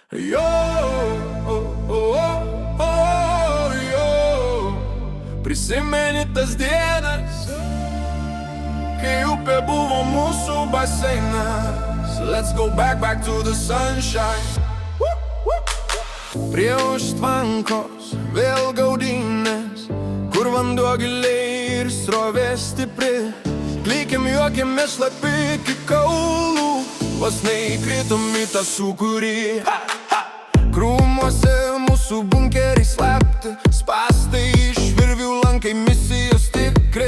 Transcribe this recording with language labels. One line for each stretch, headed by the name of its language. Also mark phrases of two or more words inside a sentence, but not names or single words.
Lithuanian: Jo, prisimeni tas dienas, kai upė buvo mūsų baseinas.
English: Let's go back to the sunshine.
Lithuanian: Prie užtvankos vėl gaudynės, kur vanduo giliai ir srovė stipri. Klykiam, juokiamės šlapi iki kaulų, vos neįkritom į tą sūkurį. Krūmuose mūsų bunkeriai slapti, spąstai iš virvių, lankai misijos tikri.